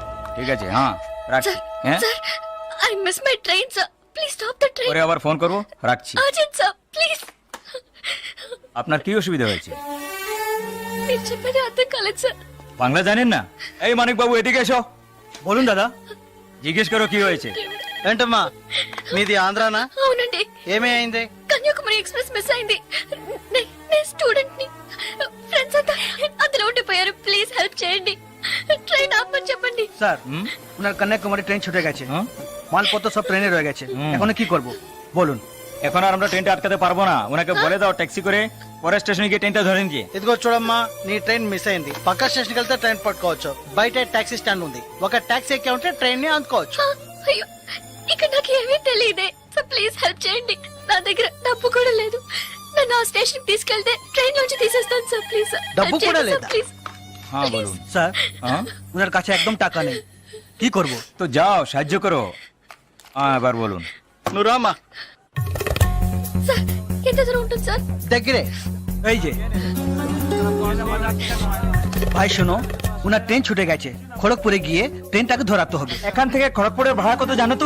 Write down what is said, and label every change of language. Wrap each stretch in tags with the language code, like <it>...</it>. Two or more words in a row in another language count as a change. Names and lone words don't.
<bn>ঠিক আছে, হ্যাঁ রাখছি। হ্যাঁ</bn> <en>sir, I miss my train sir, please stop the train.</en> <bn>পরে আবার ফোন করব, রাখছি।</bn> <en>urgent sir, please.</en> <bn>আপনার কি অসুবিধা হয়েছে?</bn> <te>మీరు చెప్పేది అర్థం కాలేదు సార్।</te> <bn>বাংলা জানেন না? এই মানিক বাবু এদিকে এসো। বলুন দাদা, জিজ্ঞেস করো কি হয়েছে।</bn> <te>ఏంటమ్మా మీది ఆంధ్రానా? అవునండి। ఏమైంది? కన్యాకుమారి ఎక్స్ప్రెస్ మిస్ అయింది। నేను స్టూడెంట్ ని, ఫ్రెండ్స్ అంతా అందులో ఉండిపోయారు।</te> <en>please help</en> <te>చేయండి,</te> <bn>ট্রেন আপনি చెప్పండి। স্যার, ওনার কন্যাকুমারী ট্রেন ছুটে গেছে, মালপত্র সব ট্রেনে রয়ে গেছে। এখন কি করব বলুন? এখন আর আমরা ট্রেনটা আটকাতে পারবো না। ওনাকে বলে দাও ট্যাক্সি করে পরের స్టేషన్ গিয়ে ట్రైన్টা ধরে নিয়ে।</bn> <te>ఇదిగో చూడమ్మా, నీ ట్రైన్ మిస్ అయింది। పక్క స్టేషన్కి వెళ్తే ట్రైన్ పట్టుకోవచ్చు, బయట</te> <en>taxi stand</en> <te>ఉంది, ఒక టాక్సీ ఎక్కి ఉంటే ట్రైన్ ని అందుకోవచ్చు। అయ్యో, ఇక్కడ నాకు ఏమీ తెలియదే।</te> <en>so please help</en> <te>చేయండి, నా దగ్గర డబ్బు కూడా లేదు। నన్ను ఆ స్టేషన్ తీసుకెళ్తే ట్రైన్ నుంచి తీసేస్తాను సార్, ప్లీజ్। డబ్బు కూడా లేదా? ప్లీజ్।</te> <bn>হ্যাঁ বলুন। স্যার, হ্যাঁ ওনার কাছে একদম টাকা নেই, কি করব? তো যাও সাহায্য করো। হ্যাঁ এবার বলুন।</bn> <te>నువ్వు రామ్మా। సార్, ఎంత దగ్గర ఉంటుంది సార్. దగ్గరే।</te> <bn>এই যে ভাই শোনো, ওনার ট্রেন ছুটে গেছে, খড়গপুরে গিয়ে ট্রেনটাকে ধরাতে হবে। এখান থেকে খড়গপুরের ভাড়া কত জানো তো?</bn>